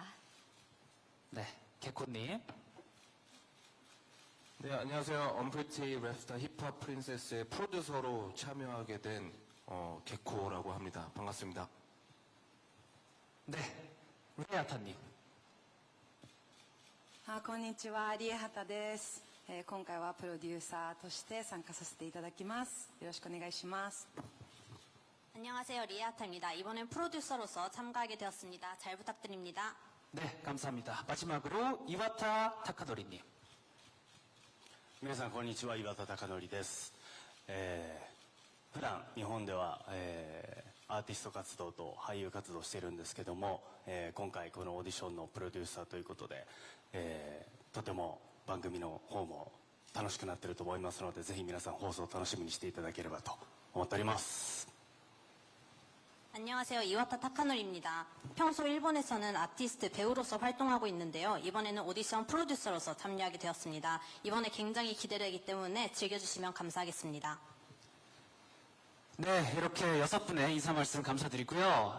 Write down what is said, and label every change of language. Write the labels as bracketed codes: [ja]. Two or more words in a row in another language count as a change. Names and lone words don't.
[ko] 네, 개코님. 네, 안녕하세요. 언프리티 랩스타 힙합 프린세스의 프로듀서로 참여하게 된 개코라고 합니다. 반갑습니다. 네, 리아타님. [ja] こんにちは、リエハタです。今回はプロデューサーとして参加させていただきます。よろしくお願いします。 [ko] 안녕하세요. 리아타입니다. 이번엔 프로듀서로서 참가하게 되었습니다. 잘 부탁드립니다. 네, 감사합니다. 마지막으로 이와타 타카도리님. [ja] 皆さんこんにちは、岩田貴則です。普段日本では、アーティスト活動と俳優活動をしているんですけども、今回このオーディションのプロデューサーということで、とても番組の方も楽しくなっていると思いますので、ぜひ皆さん放送を楽しみにしていただければと思っております。 [ko] 안녕하세요. 이와타 타카노리입니다. 평소 일본에서는 아티스트, 배우로서 활동하고 있는데요. 이번에는 오디션 프로듀서로서 참여하게 되었습니다. 이번에 굉장히 기대되기 때문에 즐겨주시면 감사하겠습니다. 네, 이렇게 6분의 인사 말씀 감사드리고요.